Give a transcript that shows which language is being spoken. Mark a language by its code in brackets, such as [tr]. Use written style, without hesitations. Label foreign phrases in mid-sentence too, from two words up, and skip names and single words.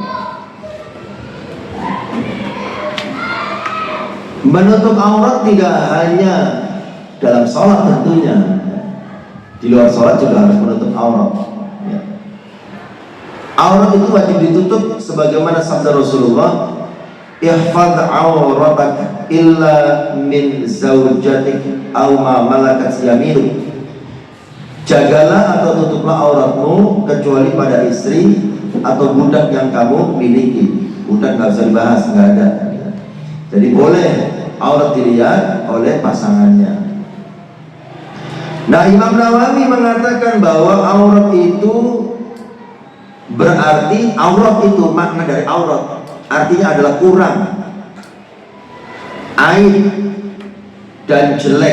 [id] Menutup aurat tidak hanya dalam sholat tentunya, di luar sholat juga harus menutup aurat. Aurat itu wajib ditutup sebagaimana sabda Rasulullah, [ar] احفظ عورتك إلا من زوجتك أو ما ملكت يمينك. [id] Jagalah atau tutuplah auratmu kecuali pada istri atau budak yang kamu miliki. Budak nggak usah dibahas, nggak ada. Jadi boleh aurat dilihat oleh pasangannya. Nah, Imam Nawawi mengatakan bahwa aurat itu berarti, aurat itu makna dari aurat artinya adalah kurang, aib dan jelek.